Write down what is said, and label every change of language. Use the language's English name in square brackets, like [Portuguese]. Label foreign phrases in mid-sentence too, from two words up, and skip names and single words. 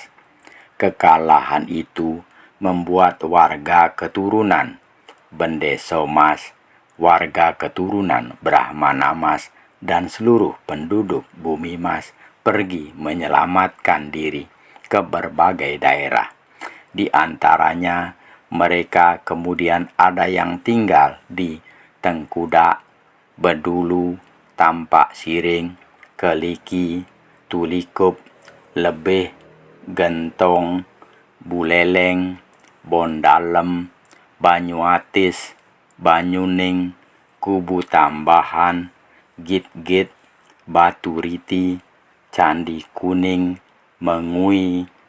[Indonesian] Kekalahan itu membuat warga keturunan Bendeso Mas, warga keturunan Brahmana Mas, dan seluruh penduduk Bumi Mas pergi menyelamatkan diri ke berbagai daerah. Di antaranya mereka kemudian ada yang tinggal di Tengkudak, Bedulu, Tampak Siring, Keliki, Tulikup, Lebih, Gentong, Buleleng, Bondalem, Banyuatis, Banyuning, Kubu Tambahan, Git-Git, Baturiti, Candi Kuning, Mengui,